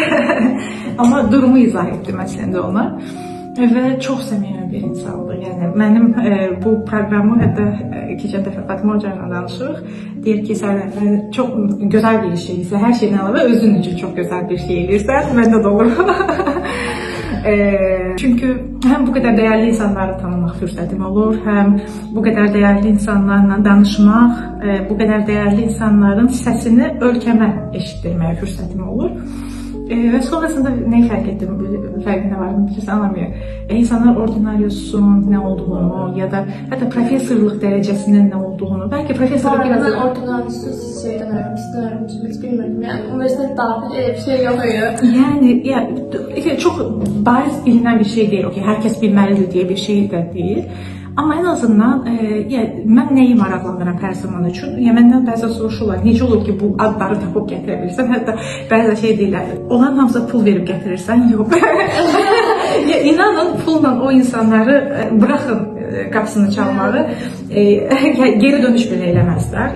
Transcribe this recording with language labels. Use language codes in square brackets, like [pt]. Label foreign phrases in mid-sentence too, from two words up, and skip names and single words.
[az] Amma durumu izah etdim əslində ona. Və çox səmimi bir insandır. Yəni mənim bu proqramı hətta keçən dəfə Fatıma Hoca ilə danışırıq. Deyir ki, sən çox gözəl bir iş edirsən, hər şeydən əlavə özün üçün çox gözəl bir şey edirsən. Məndə də olur. [tr] Çünkü hem bu kadar değerli insanları [az] tanımaq fürsətim olur, [tr] hem bu kadar değerli insanlarla danışmaq, bu kadar değerli insanların [az] səsini ölkəmə eşitdirməyə fürsətim olur. [tr] Ve sonrasında neyi fark ettim, farkına vardım, kimse anlamıyor. İnsanlar ordinariusun ne olduğunu ya da hatta profesörlük derecesinin ne olduğunu, belki profesörlük biraz... Ben ordinariusu şeyden öğrenmiştim, hiç bilmiyorum. Yani üniversite dahil bir şey yok öyle. Yani çok bariz bilinen bir şey değil, okay, herkes bilmelidir diye bir şey de değil. [az] Ama en azından mən nəyi maraqlanıram hər zaman üçün? Məndən bəzən soruşurlar, necə olur ki, bu adları tapıb gətirə bilirsən? Hətta bəzən şey deyirlər, onların hamıza pul verib gətirirsən? Yox. İnanın, pulla o insanları bırakın qapısını çalmağı, geri dönüş belə eləməzlər.